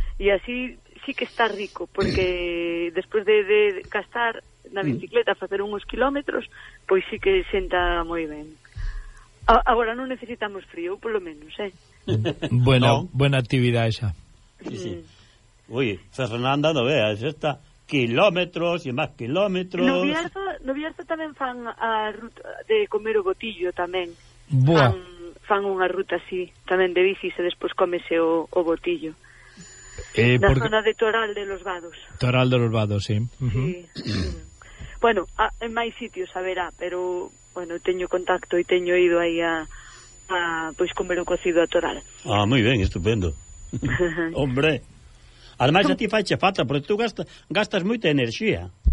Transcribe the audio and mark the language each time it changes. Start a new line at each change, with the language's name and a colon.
Galician: E así sí que está rico, porque despois de gastar na bicicleta facer uns quilómetros, pois sí que senta moi ben. Agora non necesitamos frío, polo menos, Buena actividade esa. Sí.
Spanish: Uy, Fernanda, no veas, está quilómetros y más quilómetros.
Galician: No Bierzo tamén fan a ruta de comer o botillo tamén. Buah. Fan unha ruta así, tamén de bici, e despois comese o botillo. Zona de Toral de los Vados. Toral de los Vados, sí. Sí. Bueno, en máis sitios haberá, pero bueno, teño contacto e teño ido aí a comer o cocido a Toral. Ah, moi ben, estupendo. Hombre, ademais a ti faixe falta, porque tú gastas moita enerxía.